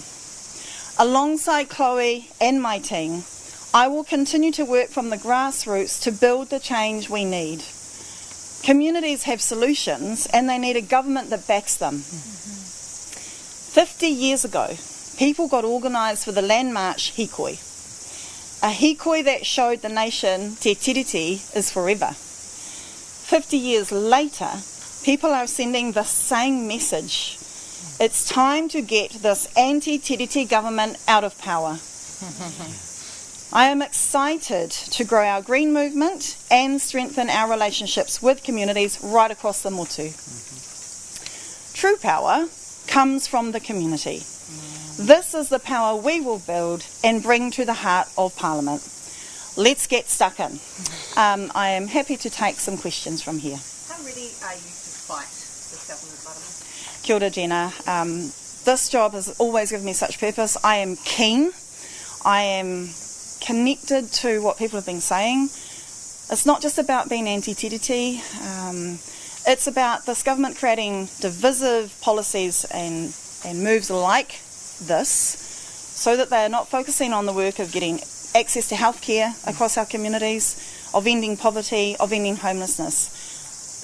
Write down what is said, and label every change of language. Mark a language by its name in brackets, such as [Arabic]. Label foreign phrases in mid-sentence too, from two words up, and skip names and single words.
[English] Alongside Chloe and my team, I will continue to work from the grassroots to build the change we need. Communities have solutions and they need a government that backs them. 50 years ago, people got organised for the Land March Hikoi. A hikoi that showed the nation Te Tiriti is forever. 50 years later, people are sending the same message. It's time to get this anti-Tiriti government out of power. I am excited to grow our green movement and strengthen our relationships with communities right across the motu. True power comes from the community. This is the power we will build and bring to the heart of Parliament. Let's get stuck in. I am happy to take some questions from here. How ready are you to fight this government, Marama? [Māori] Kia ora, Jenna. [English] This job has always given me such purpose. I am keen. I am connected to what people have been saying. It's not just about being anti-Tiriti. It's about this government creating divisive policies and moves like this so that they are not focusing on the work of getting access to healthcare across our communities, of ending poverty, of ending homelessness.